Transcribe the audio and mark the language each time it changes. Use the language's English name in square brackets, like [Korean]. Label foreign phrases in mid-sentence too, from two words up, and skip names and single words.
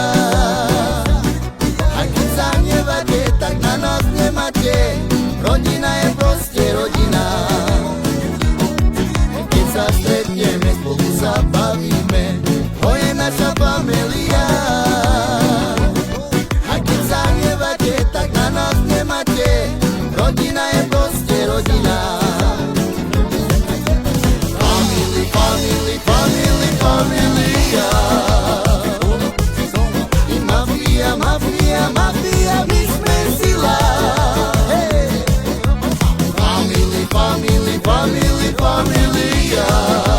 [Slovak] A keď sa hnevate, tak na nás nemáte, rodina je proste rodina. Keď sa stretneme, spolu sa bavíme, to je naša familia. A keď sa hnevate, tak na nás nemáte, rodina je proste rodina. [English] Family, family, family, familia. [Slovak] I mafia, mafia, mafia, my sme sila. [English] Hey. Family, family, family, familia.